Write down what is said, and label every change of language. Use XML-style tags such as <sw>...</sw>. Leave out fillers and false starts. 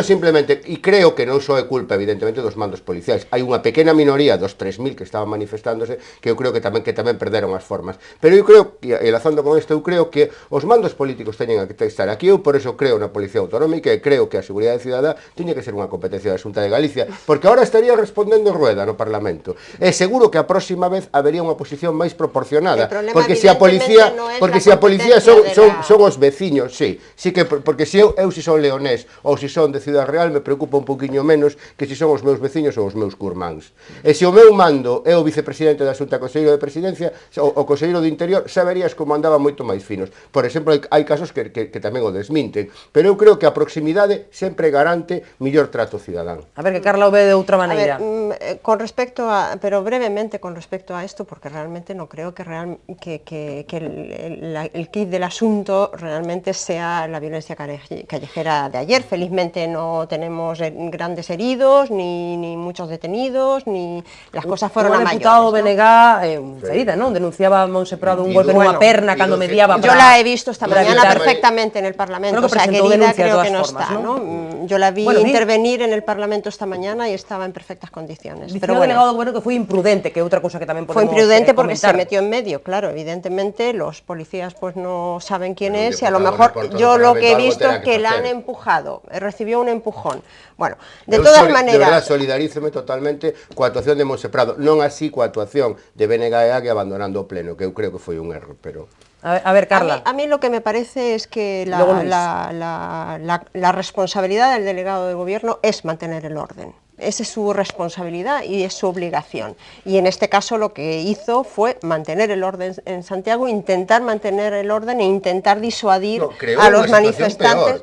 <gl>Remato simplemente, e creo que non só é culpa, evidentemente, dos mandos policiais. Hai unha pequena minoría dos 3.000 que estaban manifestándose que eu creo que tamén perderon as formas. Pero eu creo, e enlazando con isto, eu creo que os mandos políticos teñen que estar aquí. Eu por eso creo na Policía Autonómica e creo que a seguridade cidadá tiña que ser unha competencia da Xunta de Galicia, porque agora estaría respondendo Rueda no Parlamento. E seguro que a próxima vez habería unha posición máis proporcionada, porque se a policía son os veciños, sí que porque se eu si son leonés ou si son de Ciudad Real me preocupa un poquinho menos que si son os meus veciños ou os meus curmáns. E se o meu mando é o vicepresidente da Xunta, conselleiro de Presidencia, o conselleiro de Interior, saberías como andaba moito máis finos. Por exemplo, hai casos que tamén o desminten, pero eu creo que a proximidade sempre garante mellor trato cidadán. A ver, que Carla o ve de outra maneira.</gl> <es>Con respecto a, pero brevemente con respecto a esto, porque realmente no creo que el kit del asunto realmente sea la violencia callejera de ayer. Felizmente no tenemos grandes heridos, ni muchos detenidos, ni las cosas fueron a mayores.</es> <gl>O deputado Benegá, ferida, non? Denunciaba a Monse Prado un golpe nunha perna cando mediaba para...</gl> <es>Yo la he visto esta mañana perfectamente en el Parlamento, o sea, que herida creo que no está, ¿no? Yo la vi intervenir en el Parlamento esta mañana y estaba en perfectas condiciones.</es> <gl>Pero bueno, o delegado do goberno que foi imprudente, que é outra cousa que tamén podemos</gl> <es>comentar. Fue imprudente porque se metió en medio, claro, evidentemente los policías pues no saben quién es y a lo mejor yo lo que he visto es que la han empujado, recibió un empujón. Bueno, de todas maneras...</es> <gl>De verdad, solidarízome totalmente coa actuación de Monse Prado, non así coa actuación de BNG que abandonando o pleno, que eu creo que foi un erro, pero... A ver, Carla.</gl> <es>A mí lo que me parece es que la responsabilidad del delegado de gobierno es mantener el orden. esa es su responsabilidad y es su obligación. Y en este caso lo que hizo fue mantener el orden en Santiago, intentar mantener el orden e intentar disuadir a los manifestantes.</es>